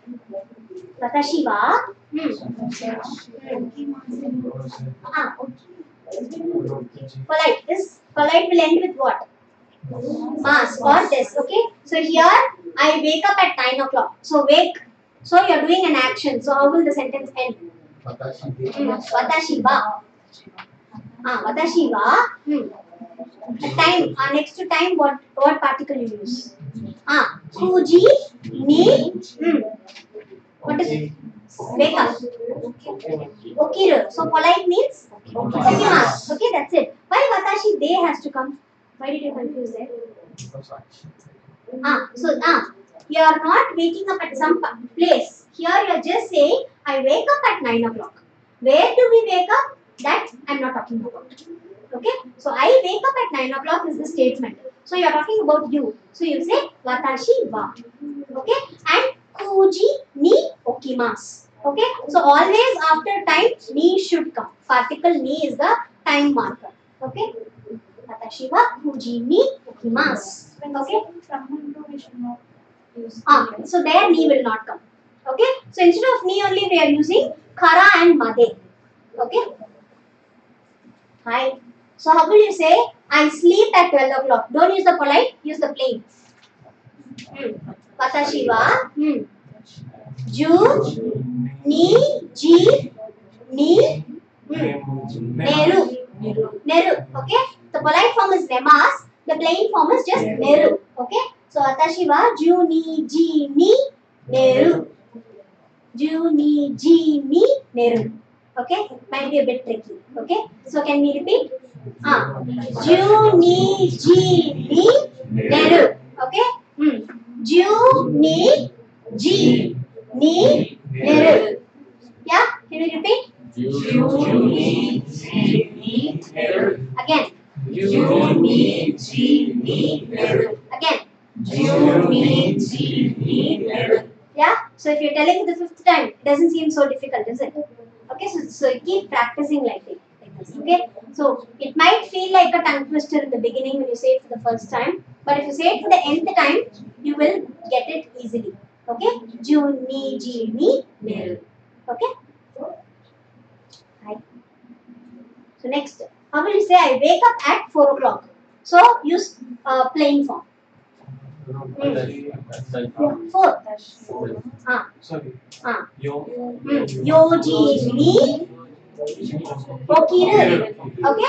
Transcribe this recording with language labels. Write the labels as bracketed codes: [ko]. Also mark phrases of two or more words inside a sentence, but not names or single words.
[ja] 私は Polite. [en] This polite will end with what? Mass or this. Okay. So here I wake up at 9 o'clock. So wake. So you are doing an action. So how will the sentence end? [ja] 私は。私は. [en] The time. Next to time, what particle you use? [ja] 九時に. [en] What is it? Wake up. Okiru. So polite means okimasu. Okay, that's it. Why [ja] 私で [en] has to come? Why did you confuse that? You are not waking up at some place. Here you are just saying, I wake up at 9 o'clock. Where do we wake up? That I am not talking about. Okay? So I wake up at 9 o'clock is the statement. So you are talking about you. So you say [ja] 私は. [en] Okay? And [ja] 九時に起きます. [en] Okay? So always after time, ni should come. Particle ni is the time marker. Okay? [ja] 私は九時に起きます. [en] Okay? So there ni will not come. Okay? So instead of ni only we are using kara and made. Okay? Hi. So how will you say I sleep at 12 o'clock? Don't use the polite, use the plain. [ja] 私は十二時に寝る. [en] Okay? The polite form is nemas. The plain form is just neru. Okay? So [ja] 私は十二時に寝る. 十二時に寝る. [en] Okay? Might be a bit tricky. Okay? So can we repeat? [ja] 十二時に寝る. Okay? 十二時に寝る. [en] Yeah? Can we repeat? [ja] 十二時に寝る. [en] Again. [ja] 十二時に寝る. [en] Again. [ja] 十二時に寝る. [en] Yeah? So if you're telling it the fifth time, it doesn't seem so difficult, is it? Okay, so keep practicing like this. Okay? So it might feel like a tongue twister in the beginning when you say it for the first time, but if you say it for the nth time, you will get it easily. [ja] Okay? 十二時に寝る. [en] Okay? Right. So next, how will you say I wake up at 4 o'clock? So use plain form. 4. Sorry. [ja] 四時に起きる. [en] Okay?